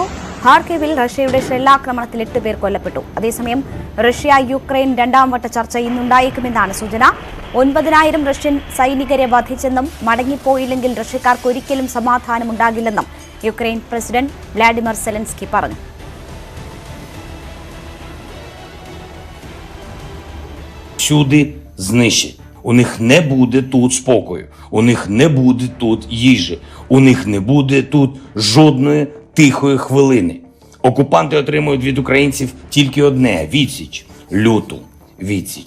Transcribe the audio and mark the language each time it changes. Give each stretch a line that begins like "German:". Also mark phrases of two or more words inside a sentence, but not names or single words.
Malayalam: ഹാർക്കിവിൽ റഷ്യയുടെ ഷെല്ലാക്രമണത്തിൽ 8 പേർ കൊല്ലപ്പെട്ടു. അതേസമയം റഷ്യ യുക്രൈൻ 2ാം വട്ട ചർച്ച ഇന്നുണ്ടായേക്കുമെന്നാണ് സൂചന. 9,000 റഷ്യൻ സൈനികരെ വധിച്ചെന്നും മടങ്ങിപ്പോയില്ലെങ്കിൽ റഷ്യക്കാർക്ക് ഒരിക്കലും സമാധാനമുണ്ടാകില്ലെന്നും യുക്രൈൻ പ്രസിഡന്റ് വ്ളാഡിമിർ സെലൻസ്കി പറഞ്ഞു.
Ukrainian: У них не буде тут спокою, у них не буде тут їжі, у них не буде тут жодної тихої хвилини. Окупанти отримують від українців тільки одне – відсіч, люту відсіч.